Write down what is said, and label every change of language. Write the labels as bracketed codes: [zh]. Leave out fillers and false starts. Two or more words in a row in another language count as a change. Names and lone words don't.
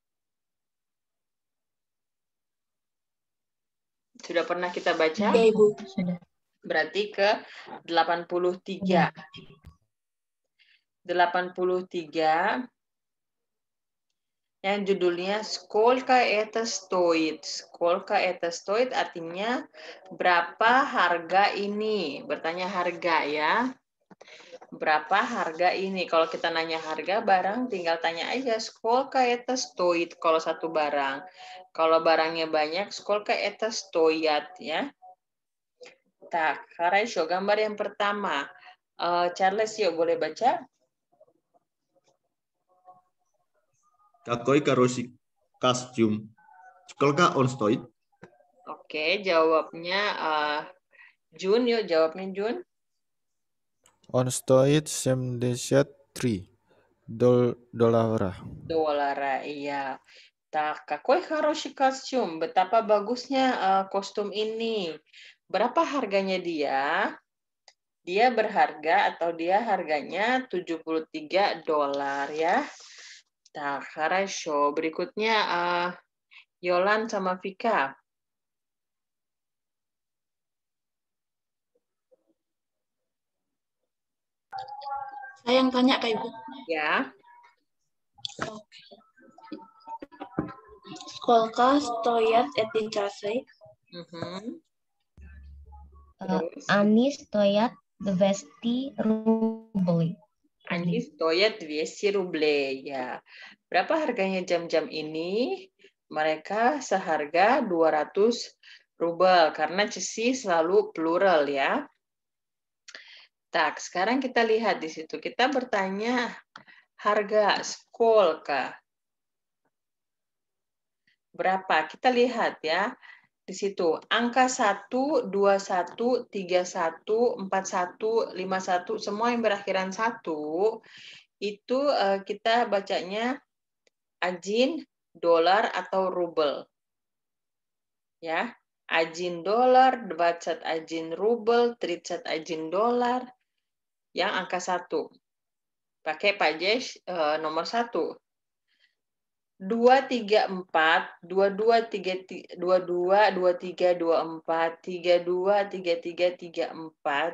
[id] Sudah pernah kita baca? Ya, Ibu. Sudah. Berarti ke 83. 83 yang judulnya [ru] Сколько это стоит. Сколько это стоит [id] artinya berapa harga ini? Bertanya harga ya. Berapa harga ini? Kalau kita nanya harga barang, tinggal tanya aja [ru] Сколько это стоит [id] kalau satu barang. Kalau barangnya banyak, [ru] Сколько это стоят ya. Так, хорошо. [id] Gambar yang pertama. Charles, yuk boleh baca? [ru] Какой хороший костюм. Сколько он стоит? [id] Oke, jawabnya Jun, yuk jawabnya Jun. [ru] Он стоит 73 доллара. Dolara, iya. Так, какой хороший костюм. [id] Betapa bagusnya kostum ini. Berapa harganya dia? Dia berharga atau dia harganya $73 ya. [ru] Так, хорошо. [id] Berikutnya Yolan sama Vika. Saya yang tanya, Kak Ibu. Ya. [ru] Сколько стоят эти часы? [id] Terus? [ru] Они стоят 200 рублей. Они стоят 200 рублей. [id] Ya. Berapa harganya jam-jam ini? Mereka seharga 200 rubel karena часы selalu plural ya. Tak, sekarang kita lihat di situ. Kita bertanya harga skolka. Berapa? Kita lihat ya. Di situ angka 1, 21, 31, 41, 51 semua yang berakhiran 1 itu kita bacanya ajin, dolar atau rubel. Ya. [ru] Один доллар, [id] 20 [ru] один рубль, [id] 30 [ru] один доллар. [id] Yang angka 1. Pakai pajes nomor 1. 2, 3, 4, 22, 3, 22, 23, 24, 32, 33, 34.